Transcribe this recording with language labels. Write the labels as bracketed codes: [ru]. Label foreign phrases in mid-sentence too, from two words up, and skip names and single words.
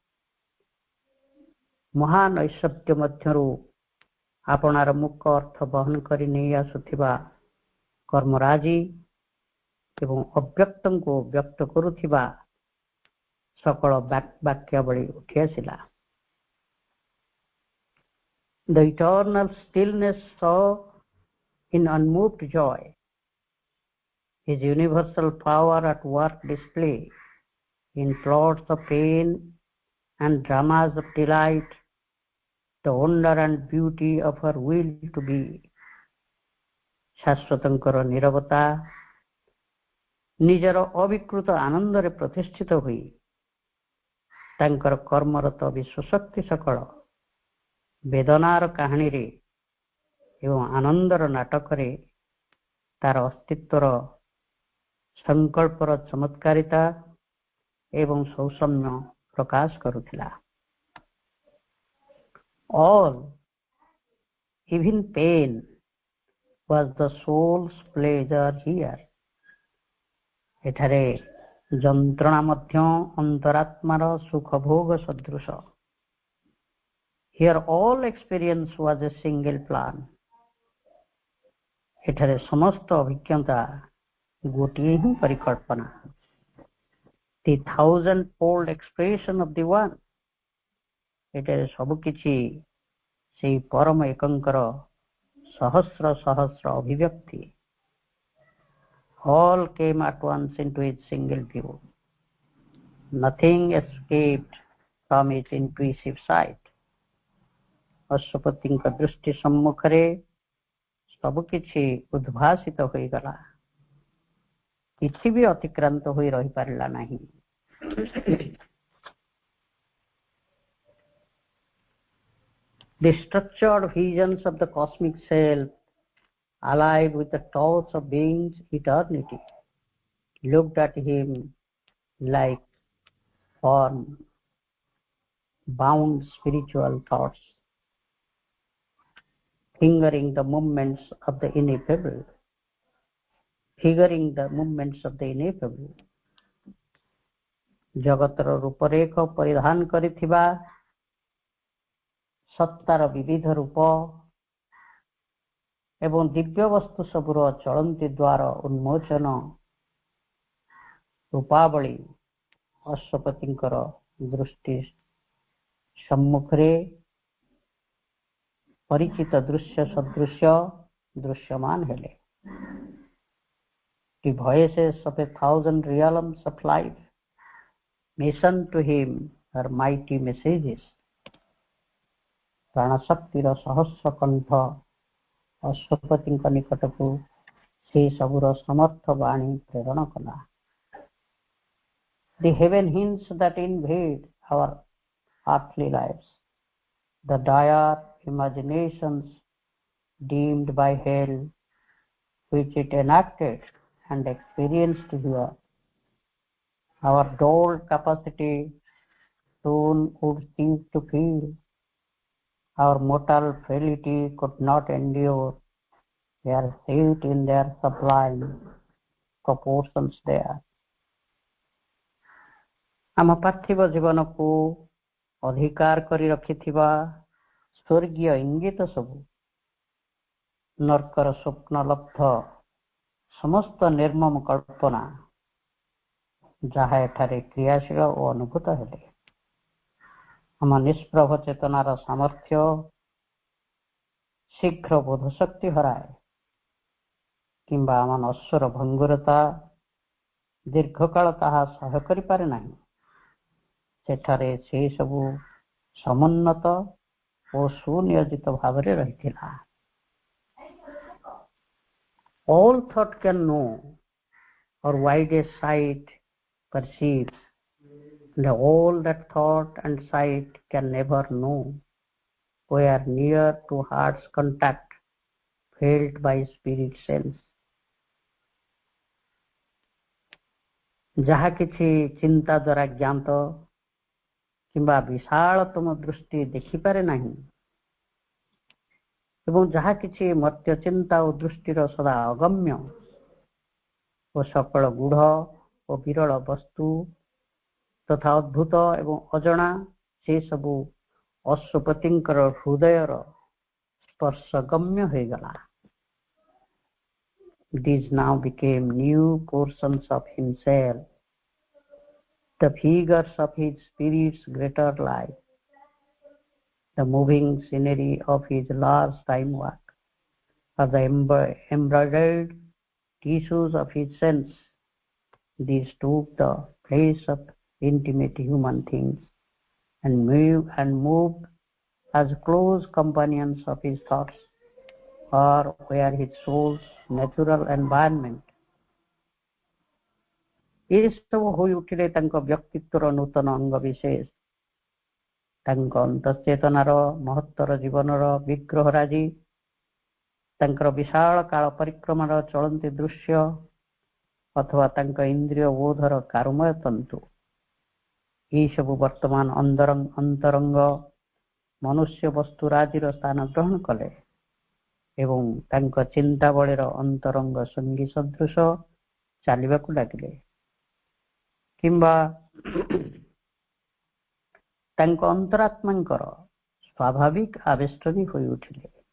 [or] ମହାନୈଶ୍ୱତ୍ୟ ମଧ୍ୟରୁ ଆପଣାର ମୁଖ୍ୟ ଅର୍ଥ ବହନ କରି ନେଇ ଆସୁଥିବା କର୍ମରାଜି ଏବଂ ଅବ୍ୟକ୍ତଙ୍କୁ ବ୍ୟକ୍ତ କରୁଥିବା ସକଳ ବାକ୍ୟାବଳୀ ଉଠି ଆସିଲା। [en] The eternal stillness saw in unmoved joy his universal power at work display in plots of pain and dramas of delight, the wonder and beauty of her will to be. [or] ଶାଶ୍ୱତଙ୍କର ନିରବତା ନିଜର ଅବିକୃତ ଆନନ୍ଦରେ ପ୍ରତିଷ୍ଠିତ ହୋଇ ତାଙ୍କର କର୍ମରତ ବିଶ୍ୱଶକ୍ତି ସକଳ ବେଦନାର କାହାଣୀରେ ଏବଂ ଆନନ୍ଦର ନାଟକରେ ତାର ଅସ୍ତିତ୍ୱର ସଂକଳ୍ପର ଚମତ୍କାରିତା ଏବଂ ସୌସମ୍ୟ ପ୍ରକାଶ କରୁଥିଲା। [en] All, even pain, was the soul's pleasure here. [or] ଏଠାରେ ଯନ୍ତ୍ରଣା ମଧ୍ୟ ଅନ୍ତରାତ୍ମାର ସୁଖ ଭୋଗ ସଦୃଶ। [en] Here all experience was a single plan. [or] ଏଠାରେ ସମସ୍ତ ଅଭିଜ୍ଞତା ଗୋଟିଏ ହିଁ ପରିକଳ୍ପନା। [en] The thousand-fold expression of the one. [or] ଏଠାରେ ସବୁକିଛି ସେହି ପରମ ଏକଙ୍କର ସହସ୍ର ସହସ୍ର ଅଭିବ୍ୟକ୍ତି। [en] All came at once into his single view. Nothing escaped from his intuitive sight. [or] ଅଶ୍ୱପତିଙ୍କ ଦୃଷ୍ଟି ସମ୍ମୁଖରେ ସବୁକିଛି ଉଦ୍ଭାସିତ ହୋଇଗଲା, କିଛି ବି ଅତିକ୍ରାନ୍ତ ହୋଇ ରହିପାରିଲା ନାହିଁ। [en] The structured visions of the cosmic self, alive with the thoughts of being's eternity, looked at him like form-bound spiritual thoughts, figuring the movements of the ineffable. [or] ଜଗତର ରୂପରେଖ ପରିଧାନ କରିଥିବା ସତ୍ତାର ବିବିଧ ରୂପ ଏବଂ ଦିବ୍ୟ ବସ୍ତୁ ସବୁର ଚଳନ୍ତି ଦ୍ୱାର ଉନ୍ମୋଚନ ରୂପାବଳୀ ଅଶ୍ୱପତିଙ୍କର ଦୃଷ୍ଟି ସମ୍ମୁଖରେ ପରିଚିତ ଦୃଶ୍ୟ ସଦୃଶ୍ୟ ଦୃଶ୍ୟମାନ ହେଲେ। [en] The voices of 1,000 realms of life listened to him her mighty messages. [or] ପ୍ରାଣଶକ୍ତିର ସହସ୍ର କଣ୍ଠ ଅଶ୍ୱପତିଙ୍କ ନିକଟକୁ ସେ ସବୁର ସମର୍ଥ ବାଣୀ ପ୍ରେରଣ କଲା। [en] The heaven hints that invade our earthly lives, the dire imaginations deemed by hell, which it enacted and experienced here, our dulled capacity soon would cease to feel. Our mortal frailty could not endure their seat in their sublime proportions there. [or] ଆମ ପାର୍ଥିବ ଜୀବନକୁ ଅଧିକାର କରି ରଖିଥିବା ସ୍ୱର୍ଗୀୟ ଇଙ୍ଗିତ ସବୁ ନର୍କର ସ୍ୱପ୍ନଲବ୍ଧ ସମସ୍ତ ନିର୍ମମ କଳ୍ପନା ଯାହା ଏଠାରେ କ୍ରିୟାଶୀଳ ଓ ଅନୁଭୂତ ହେଲେ ଆମ ନିଷ୍ପ୍ରଭ ଚେତନାର ସାମର୍ଥ୍ୟ ଶୀଘ୍ର ବୋଧଶକ୍ତି ହରାଏ କିମ୍ବା ଆମ ନଶ୍ୱର ଭଙ୍ଗୁରତା ଦୀର୍ଘକାଳ ତାହା ସହ୍ୟ କରିପାରେ ନାହିଁ। ସେଠାରେ ସେ ସବୁ ସମୁନ୍ନତ ଓ ସୁନିୟୋଜିତ ଭାବରେ ରହିଥିଲା। [en] All thought can know, or widest sight perceives, and all that thought and sight can never know were near to heart's contact felt by spirit sense. [or] ଯାହା କିଛି ଚିନ୍ତା ଦ୍ୱାରା ଜ୍ଞାତ କିମ୍ବା ବିଶାଳତମ ଦୃଷ୍ଟି ଦେଖିପାରେ ନାହିଁ ଏବଂ ଯାହା କିଛି ମର୍ତ୍ତ୍ୟ ଚିନ୍ତା ଓ ଦୃଷ୍ଟିର ସଦା ଅଗମ୍ୟ ଓ ସକଳ ଗୂଢ଼ ଓ ବିରଳ ବସ୍ତୁ ତଥା ଅଦ୍ଭୁତ ଏବଂ ଅଜଣା ସେ ସବୁ ଅଶ୍ୱପତିଙ୍କର ହୃଦୟର ସ୍ପର୍ଶଗମ୍ୟ ହୋଇଗଲା। [en] These now became new portions of himself, the figures of his spirit's greater life, the moving scenery of his large time work, or the embroidered tissues of his sense. These took the place of intimate human things and moved as close companions of his thoughts, or were his soul's natural environment. [or] ଏସବୁ ହୋଇ ଉଠିଲେ ତାଙ୍କ ବ୍ୟକ୍ତିତ୍ୱର ନୂତନ ଅଙ୍ଗ ବିଶେଷ। ତାଙ୍କ ଅନ୍ତଃଚେତନାର ମହତ୍ତର ଜୀବନର ବିଗ୍ରହରାଜି, ତାଙ୍କର ବିଶାଳ କାଳ ପରିକ୍ରମାର ଚଳନ୍ତି ଦୃଶ୍ୟ ଅଥବା ତାଙ୍କ ଇନ୍ଦ୍ରିୟ ବୋଧର କାରୁମୟ ତନ୍ତୁ, ଏହିସବୁ ବର୍ତ୍ତମାନ ଅନ୍ତରଙ୍ଗ ମନୁଷ୍ୟ ବସ୍ତୁରାଜିର ସ୍ଥାନ ଗ୍ରହଣ କଲେ ଏବଂ ତାଙ୍କ ଚିନ୍ତାବଳୀର ଅନ୍ତରଙ୍ଗ ସଙ୍ଗୀ ସଦୃଶ ଚାଲିବାକୁ ଲାଗିଲେ, କିମ୍ବା ତାଙ୍କ ଅନ୍ତରାତ୍ମାଙ୍କର ସ୍ୱାଭାବିକ ଆବେଷ୍ଟନୀ ହୋଇ ଉଠିଲେ।